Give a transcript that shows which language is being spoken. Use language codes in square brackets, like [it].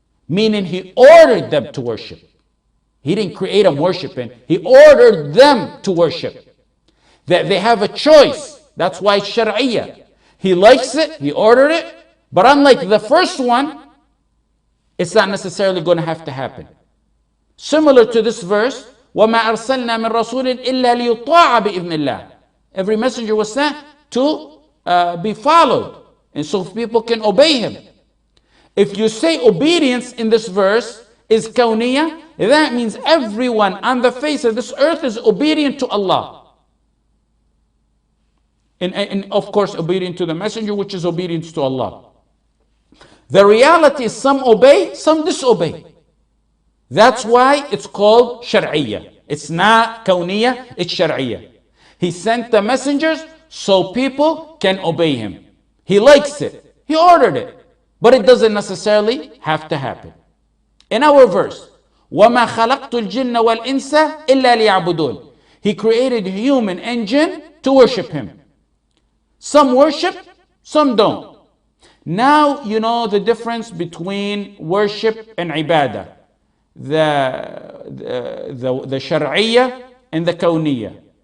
[en] Meaning he ordered them to worship. He didn't create them worshiping. He ordered them to worship. That they have a choice. That's why it's shar'iyah. He likes it, he ordered it. But unlike the first one, it's not necessarily going to have to happen. Similar to this verse, [ar] وَمَا أَرْسَلْنَا مِن رَسُولٍ إِلَّا لِيُطَاعَ بِإِذْنِ اللَّهِ. [en] Every messenger was sent to be followed. And so people can obey him. If you say obedience in this verse is kawniyah, that means everyone on the face of this earth is obedient to Allah. And of course obedient to the messenger, which is obedience to Allah. The reality is some obey, some disobey. That's why it's called shar'iyah. It's not kawniyah, it's shar'iyah. He sent the messengers so people can obey him. He likes it. He ordered it. But it doesn't necessarily have to happen. In our verse, [ar] وَمَا خَلَقْتُ الْجِنَّ وَالْإِنسَ إِلَّا لِيَعْبُدُونَ. [en] He created human and jinn to worship him. Some worship, some don't. Now you know the difference between worship and ibadah. The shar'iyah and the kawniyah.